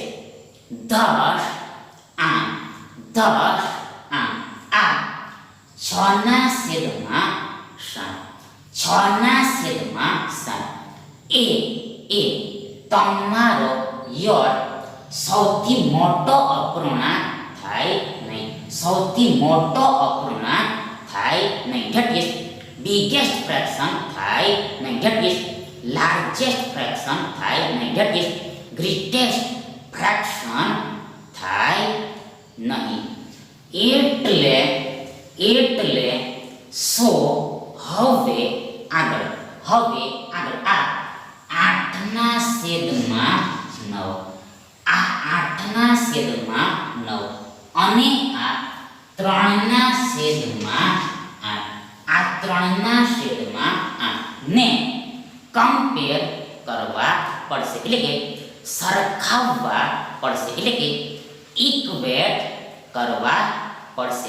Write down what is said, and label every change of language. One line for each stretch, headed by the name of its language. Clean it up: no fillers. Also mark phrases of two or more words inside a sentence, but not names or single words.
Gujarati: Thus આમ આ 6 ના છેદમાં 7 એ તમારો યોર સૌથી મોટો અપૂર્ણાંક થાય નહીં.
English: That is biggest fraction
Gujarati: થાય નહીં.
English: That is largest fraction
Gujarati: થાય નહીં.
English: That is greatest fraction
Gujarati: થાય નહીં. એટલે સો હવે આગળ આ 8 ના છેદમાં 9, આ 8 ના છેદમાં 9 અને આ 3 ના છેદમાં 8, આ 3 ના છેદમાં 8 ને કમ્પેર કરવા પડશે, એટલે કે સરખાવવા પડશે, એટલે કે ઇક્વેટ કરવા પડશે.